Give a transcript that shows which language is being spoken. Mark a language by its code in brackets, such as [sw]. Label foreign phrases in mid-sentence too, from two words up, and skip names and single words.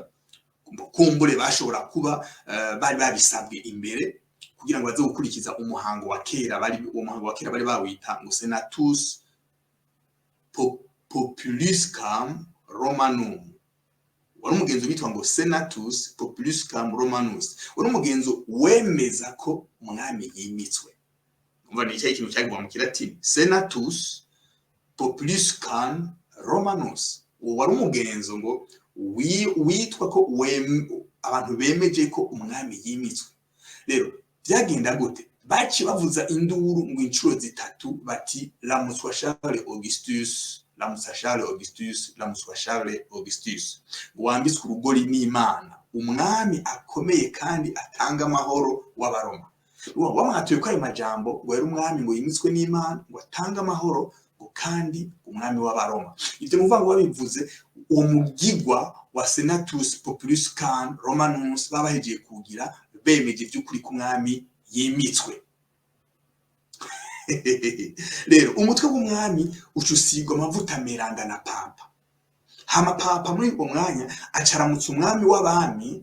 [rn] Kumbure bashobora kuba bari babisabwe imbere kugira ngo baze gukurikiza umuhango wa kera. Bari bawita ngo [la] Senatus Populuscum Romanum. [rn] Wari umugenzo bitwa ngo [la] Senatus Populuscum Romanus. [rn] Wari umugenzo wemeza ko umwami yimitswe. Umva ni cyo ikintu cyagwa mu Kilatini, [la] Senatus Populuscum Romanus. [rn] Wari umugenzo ngo witwa ko abantu bemeje ko umwami yimitswe. Rero byagenda gute? Baci bavuza induru ngo incuro zitatu bati Lamuswa Charles Augustus, Lamuswa Charles Augustus, Lamuswa Charles Augustus. Wambitswe urugori n'Imana, umwami akomeye kandi atanga amahoro w'Abaroma. Wamwatuye ko ayo majambo ngo yari umwami ngo yimitswe n'Imana, ngo atanga amahoro, ngo kandi umwami w'Abaroma. Ibyo muvuga ngo babivuze uwo mugigwa wa [la] Senatus Populuscum Romanus [rn] babahejeye kugira bemeje by'ukuri ku mwami yimitswe. Rero umutwe w'umwami ucusigwa amavuta meranda na papa. Hama papa muri uwo mwanya acaramutse umwami w'abami.